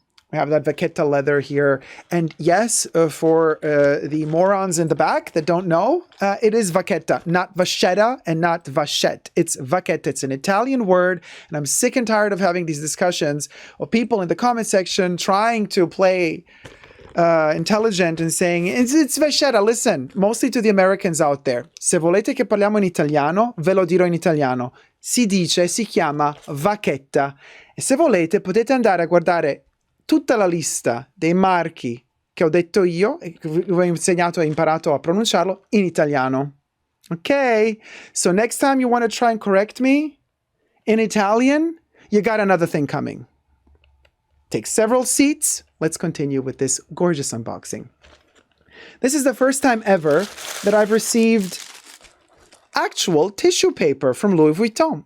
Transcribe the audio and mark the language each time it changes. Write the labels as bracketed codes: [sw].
[en] We have that vaquetta leather here. And yes, for the morons in the back that don't know, it is vaquetta, not vachetta and not vachette. It's vaquetta. It's an Italian word. And I'm sick and tired of having these discussions of people in the comment section trying to play intelligent and saying, it's vachetta. Listen, mostly to the Americans out there. [it] Se volete che parliamo in italiano, ve lo dirò in italiano. Si chiama vaquetta. E se volete, potete andare a guardare tutta la lista dei marchi che ho detto io e che vi ho insegnato e imparato a pronunciarlo in italiano. [en] Okay? So next time you want to try and correct me in Italian, you got another thing coming. Take several seats. Let's continue with this gorgeous unboxing. This is the first time ever that I've received actual tissue paper from Louis Vuitton.